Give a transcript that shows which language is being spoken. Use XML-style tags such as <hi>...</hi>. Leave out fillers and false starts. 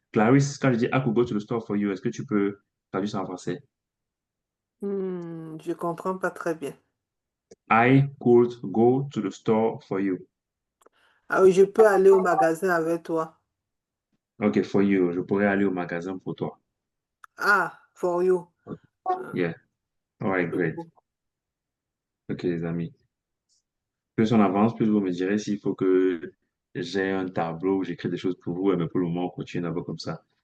<fr>Clarisse, quand je dis</fr> <en>I could go to the store for you,</en> <fr>est-ce que tu peux traduire ça en français? Je comprends pas très bien.</fr> <en>I could go to the store for you.</en> <fr>Ah oui, je peux aller au magasin avec toi.</fr> <en>Ok, for you.</en> <fr>Je pourrais aller au magasin pour toi.</fr> <en>Ah, for you. Yeah. All right, great.</en> <fr>Beaucoup. Ok, les amis. Plus on avance, plus vous me direz s'il faut que j'ai un tableau où j'écris des choses pour vous, mais pour le moment, on continue d'abord comme ça.</fr>